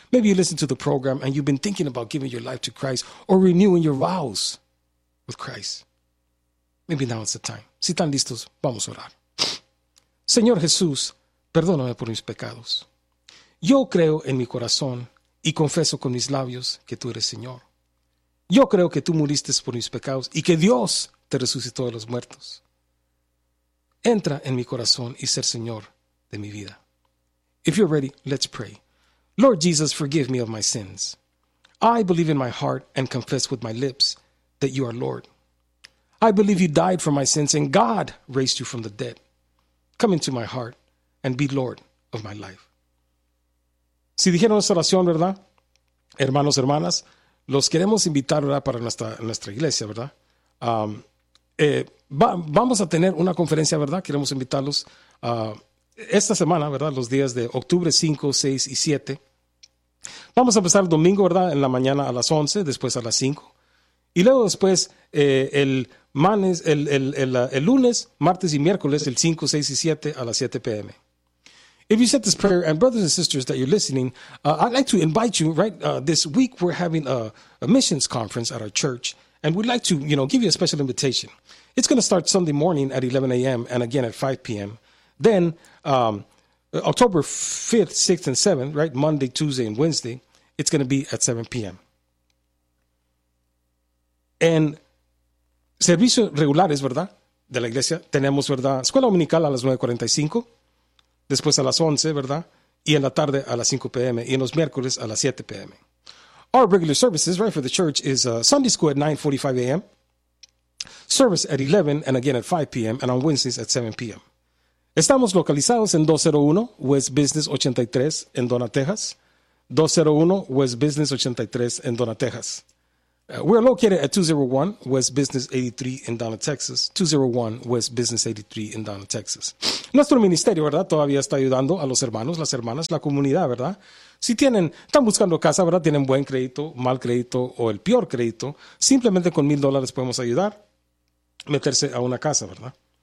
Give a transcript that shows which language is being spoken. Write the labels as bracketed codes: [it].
[en] Maybe you listen to the program and you've been thinking about giving your life to Christ or renewing your vows with Christ. Maybe now is the time. [es] Si están listos, vamos a orar. Señor Jesús, perdóname por mis pecados. Yo creo en mi corazón y confieso con mis labios que tú eres Señor. Yo creo que tú muriste por mis pecados y que Dios te resucitó de los muertos. Entra en mi corazón y ser Señor de mi vida. [en] If you're ready, let's pray. Lord Jesus, forgive me of my sins. I believe in my heart and confess with my lips that you are Lord. I believe you died for my sins and God raised you from the dead. Come into my heart and be Lord of my life. [es] Si dijeron esta oración, ¿verdad? Hermanos, hermanas, los queremos invitar, ¿verdad? Para nuestra iglesia, ¿verdad? Vamos a tener una conferencia, ¿verdad? Queremos invitarlos a esta semana, ¿verdad? Los días de octubre 5, 6 y 7. Vamos a empezar el domingo, ¿verdad? En la mañana a las 11, después a las 5. Y luego después el lunes, martes y miércoles, el 5, 6 y 7 a las 7 p.m. [en] If you said this prayer, and brothers and sisters that you're listening, I'd like to invite you, right? This week we're having a missions conference at our church, and we'd like to, you know, give you a special invitation. It's going to start Sunday morning at 11 a.m. and again at 5 p.m. Then October 5th, 6th, and 7th, right, Monday, Tuesday, and Wednesday, it's going to be at 7 p.m. [es] En servicios regulares, ¿verdad?, de la iglesia, tenemos, ¿verdad?, escuela dominical a las 9:45, después a las 11, ¿verdad?, y en la tarde a las 5 p.m., y en los miércoles a las 7 p.m. [en] Our regular services, right, for the church is Sunday school at 9:45 a.m., service at 11, and again at 5 p.m., and on Wednesdays at 7 p.m. [es] Estamos localizados en 201 West Business 83 en Donna, Texas. 201 West Business 83 en Donna, Texas. [en] We're located at 201 West Business 83 in Dallas, Texas. 201 West Business 83 in Dallas, Texas. [es] Nuestro ministerio, ¿verdad? Todavía está ayudando a los hermanos, las hermanas, la comunidad, ¿verdad? Si tienen, están buscando casa, ¿verdad? Tienen buen crédito, mal crédito o el peor crédito. Simplemente con $1,000 podemos ayudar a meterse a una casa, ¿verdad?